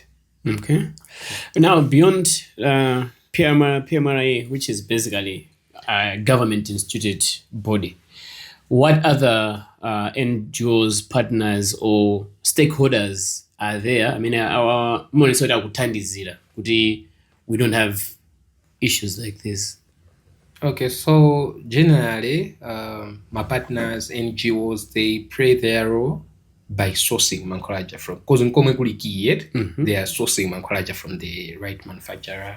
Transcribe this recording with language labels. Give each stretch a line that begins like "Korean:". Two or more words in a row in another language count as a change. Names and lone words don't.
English: Okay. Now beyond PMRA, which is basically a government instituted body, what other NGOs, partners, or stakeholders are there? I mean, our monitor
Nyanja: kuthandizira kuti
English: we don't have issues like this. Okay, so generally, my partners, NGOs, they play their role by sourcing mankhwalaja from, because in
Nyanja: Komwe Kulikiet,
English: they are sourcing mankhwalaja from the right manufacturer.